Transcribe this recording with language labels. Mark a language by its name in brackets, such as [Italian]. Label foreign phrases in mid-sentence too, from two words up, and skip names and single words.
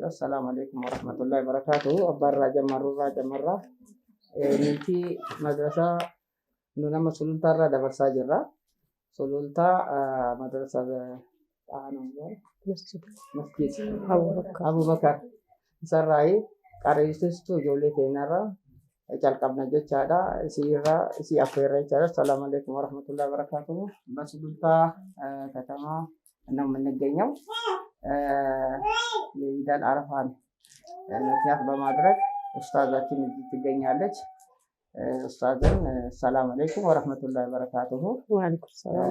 [Arabic] السلام عليكم ورحمة الله وبركاته. [Oromo] Abbaarraa jammarraa nuti madrasaa nu nama sulultaarraa dabarsaa jirra. Sulultaa madrasaa masjid Abu Bakar Sarai Karisistu Jole Kenara jalqabna jechaadha. Isi affeerra jechaadha. [Arabic] السلام عليكم ورحمة الله وبركاته. [Amharic] Basululta ከተማ ነው የምንገኘው። የኢደል አረፋን ምክንያት በማድረግ ኡስታዛችን እዚህ ትገኛለች። ኡስታዝን [Arabic] سلام عليكم ورحمة الله وبركاته። وعليكم السلام።